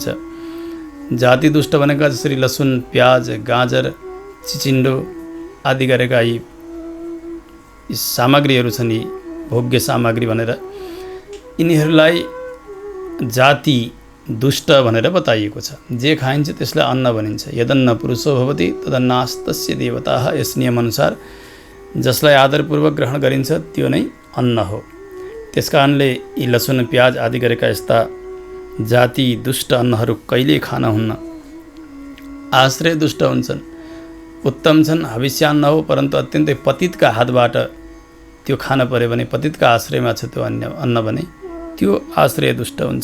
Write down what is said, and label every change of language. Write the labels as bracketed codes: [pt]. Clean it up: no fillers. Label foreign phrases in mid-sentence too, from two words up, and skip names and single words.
[ne] जाति दुष्ट भनेका जसरी लसुन, प्याज, गाजर, चिचिन्डो आदि गरेका यी सामग्रीहरू छन्, यी भोग्य सामग्री भनेर यिनीहरूलाई जाति दुष्ट भनेर बताइएको छ। जे खाइन्छ त्यसलाई अन्न भनिन्छ। [sa] यदन्न पुरुषो भवति तदन्नास्तस्य देवताः। [ne] यस नियमअनुसार जसलाई आदरपूर्वक ग्रहण गरिन्छ त्यो नै अन्न हो। त्यसकारणले यी लसुन, प्याज आदि गरेका यस्ता जाति दुष्ट अन्नहरू कहिल्यै खान हुन्न। आश्रय दुष्ट हुन्छन्, उत्तम छन्, हविष्यान्न हो, परन्तु अत्यन्तै पतितका हातबाट त्यो खान पर्यो भने, पतितका आश्रयमा छ त्यो अन्न भने त्यो आश्रय दुष्ट हुन्छ।